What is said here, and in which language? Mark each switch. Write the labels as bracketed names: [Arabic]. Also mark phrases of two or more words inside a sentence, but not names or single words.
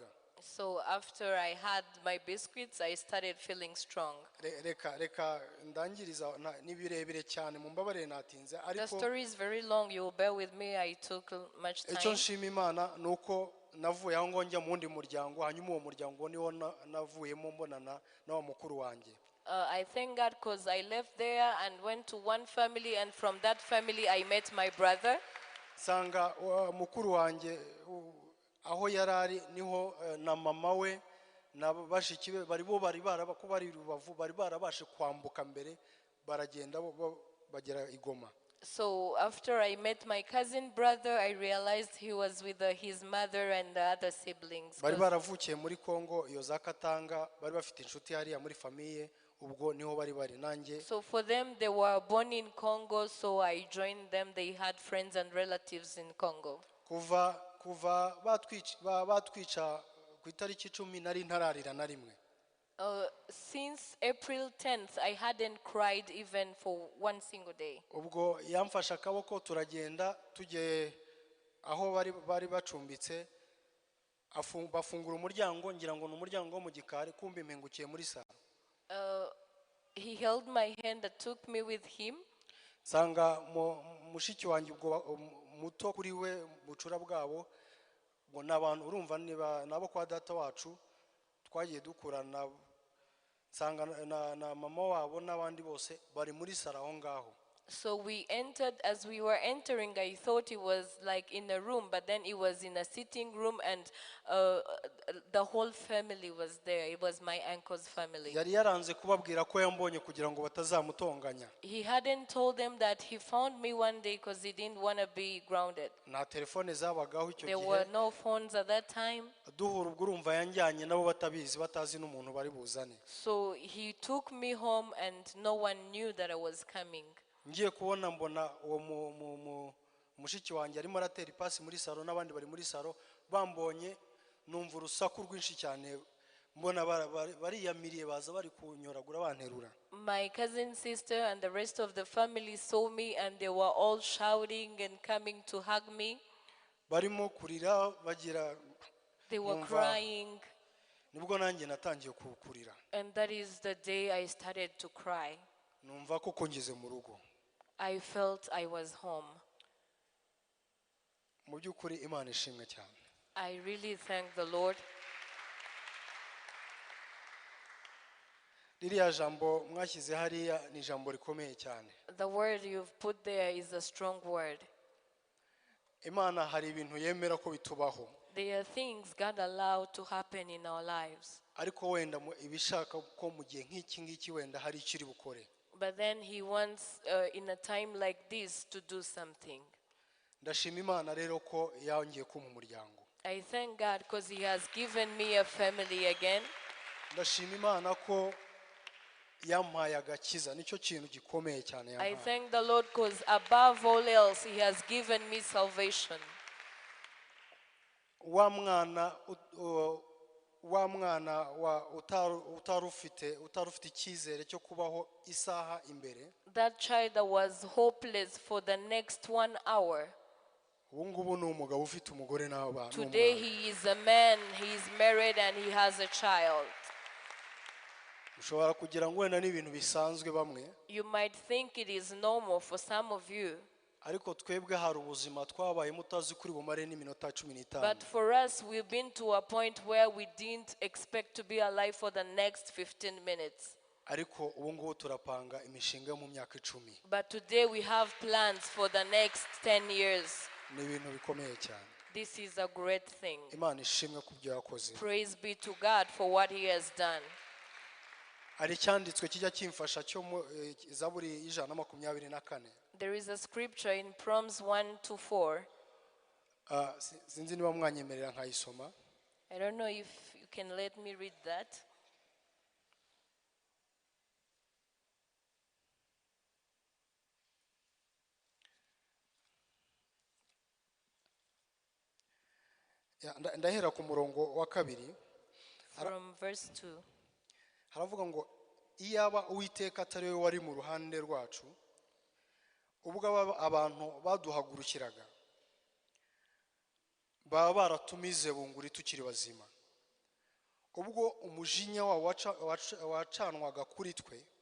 [English] So after I had my biscuits, I started feeling strong. [Kinyarwanda] reka ndangiriza, ni birebire cyane, mumbabarire natinze, [English] The [Kinyarwanda] ariko [English] story is very long. You will bear with me. I took much [Kinyarwanda] icyo [English] time. [Kinyarwanda] nshima Imana nuko navuye aho ngo njya mu wundi muryango, hanyuma uwo muryango niwo navuyemo mbonana n'awa mukuru wanjye. [English] I thank God because I left there and went to one family, and from that family I met my brother. [Kinyarwanda] nsanga mukuru wanjye aho yarari niho na mama we na bashiki be bari Rubavu, bari barabashe kwambuka mbere, baragenda bagera i Goma. [English] So after I met my cousin brother, I realized he was with his mother and the other siblings. [Kinyarwanda] bari baravukiye muri Kongo, iyo za Katanga, bari bafite inshuti hariya muri famiye, ubwo niho bari nanjye. [English] So for them, they were born in Congo, so I joined them. They had friends and relatives in Congo. [Kinyarwanda] kuva batwica ku itariki 10 nari ntararira na rimwe. [English] Since April 10th, I hadn't cried even for one single day. [Kinyarwanda] ubwo yamfashe akaboko turagenda tujye aho bari bacumbitse, bafungura umuryango, ngira ngo n'umuryango wo mu gikari, kumbe impengukiye muri saro. [English] He held my hand and took me with him. [Kinyarwanda] nsanga mushiki wanjye ubwo muto kuri we, bucura bwabo, ngo n'abantu urumva nabo kwa data wacu twagiye dukurana, nsanga na mama wabo n'abandi bose bari muri saro aho ngaho. [English] So we entered. As we were entering, I thought it was like in a room, but then it was in a sitting room, and the whole family was there. It was my uncle's family. [Kinyarwanda] yari yaranze kubabwira ko yambonye kugira ngo batazamutonganya. [English] He hadn't told them that he found me one day because he didn't want to be grounded. [Kinyarwanda] nta telefone zabagaho icyo [English] There were [Kinyarwanda] gihe, [English] no phones at that time. [Kinyarwanda] duhura ubwo urumva yanjyanye nabo batabizi, batazi n'umuntu bari buzane. [English] So he took me home, and no one knew that I was coming. [Kinyarwanda] ngiye kubona mbona uwo mushiki wanjye arimo aratera ipasi muri saro, n'abandi bari muri saro, bambonye numva urusaku rwinshi cyane, mbona bariyamiriye, baza bari kunyoragura banterura. [English] My cousin, sister, and the rest of the family saw me, and they were all shouting and coming to hug me. [Kinyarwanda] barimo kurira bagira, [English] They were [Kinyarwanda] Numva- [English] crying, [Kinyarwanda] nibwo nanjye natangiye kurira, [English] and that is the day I started to cry. [Kinyarwanda] numva ko ngeze mu rugo. [English] I felt I was home. [Kinyarwanda] mu by'ukuri Imana ishimwe cyane. [English] I really thank the Lord. [Kinyarwanda] ririya jambo mwashyize hariya ni ijambo rikomeye cyane. [English] The word you've put there is a strong word. [Kinyarwanda] Imana hari ibintu yemera ko bitubaho, [English] There are things God allowed to happen in our lives. [Kinyarwanda] ariko wenda ibishaka ko mu gihe nk'iki ngiki wenda hari icyo iri bukore. [English] But then he wants, in a time like this, to do something. [Kinyarwanda] ndashima Imana rero ko yongeye kumpa umuryango. [English] I thank God because he has given me a family again. [Kinyarwanda] ndashima Imana ko yampaye agakiza, nicyo kintu gikomeye cyane [English] I [Kinyarwanda] yampaye. [English] thank the Lord because above all else, he has given me salvation. [Kinyarwanda] wa mwana utari ufite icyizere cyo kubaho isaha imbere, [English] That child that was hopeless for the next 1 hour. [Kinyarwanda] ubu ngubu ni umugabo ufite umugore n'abana. [English] Today he is a man, he is married, and he has a child. [Kinyarwanda] ushobora kugira ngo wenda n'ibintu bisanzwe bamwe, [English] You might think it is normal for some of you, [Kinyarwanda] ariko twebwe hari ubuzima twabaye mutazi kuri bumare n'iminota 15. [English] But for us, we've been to a point where we didn't expect to be alive for the next 15 minutes. [Kinyarwanda] ariko ubu ngubu turapanga imishinga mu myaka 10. [English] But today we have plans for the next 10 years. [Kinyarwanda] Ni ibintu bikomeye cyane. [English] This is a great thing. [Kinyarwanda] Imana ishimwe ku byo yakoze. [English] Praise be to God for what he has done. [Kinyarwanda] Hari cyanditswe kijya kimfasha cyo mu Zaburi 124. [English] There is a scripture in Psalms 1-4. [Kinyarwanda] Sinzi niba mwanyemerera nkayisoma. [English] I don't know if you can let me read that. [Kinyarwanda] Ndahera ku murongo wa 2. [English] From verse 2. [Kinyarwanda] Haravuga ngo iyaba Uwiteka atari we wari mu ruhande rwacu ubwo abantu baduhagurukiraga baba baratumize bunguri tukiri bazima, ubwo umujinya wacanwaga kuri twe